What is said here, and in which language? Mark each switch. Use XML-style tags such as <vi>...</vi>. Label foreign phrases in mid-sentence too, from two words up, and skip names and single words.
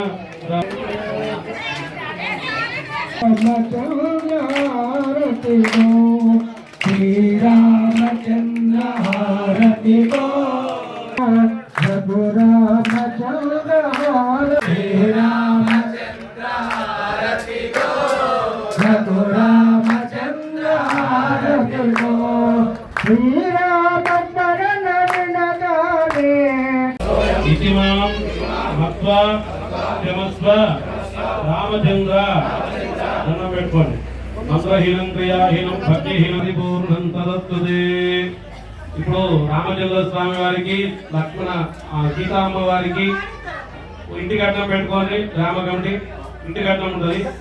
<te>శ్రీరామచంద్ర హారతి గో రఘురామచంద్ర శ్రీరామచంద్ర హారతి గో రఘురామచంద్ర హారతి గో శ్రీరామచరణ వినగానే</te> <sa>इति मां मत्वा क्षमस्व</sa> <te>రామచంద్ర దండం పెట్టుకోండి.</te> <sa>మంత్రహీనం క్రియాహీనం భక్తిహీనది పూర్ణం తదస్తుదే.</sa> <te>ఇప్పుడు రామచంద్ర స్వామి వారికి లక్ష్మణ సీతామ్మ వారికి ఇంటి కట్నం పెట్టుకోండి. రామ కమిటీ ఇంటి కట్నం ఉంటుంది.</te>